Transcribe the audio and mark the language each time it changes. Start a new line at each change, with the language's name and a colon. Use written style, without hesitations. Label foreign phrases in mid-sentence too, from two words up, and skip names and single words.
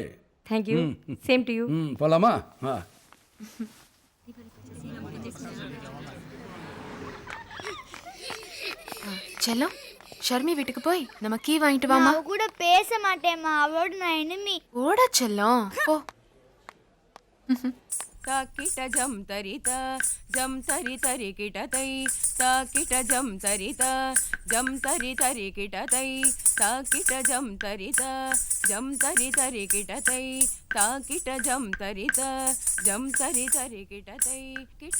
English: Thank you, same to you.
Tamil: போலாமா? செல்லம், ஷர்மி வீட்டுக்கு போய் நம்ம கீ வாங்கிட்டு வாமா. அவ கூட பேச மாட்டேம்மா, அவளோட நான் எனிமி. ஓடா செல்லம், போ. ताकिट जम तरिता जम तरि तरि किट तै ताकिट जम तरिता जम तरि तरि किट तै ताकिट जम तरिता जम तरि तरि किट तै ताकिट जम तरिता जम तरि तरि किट तै किट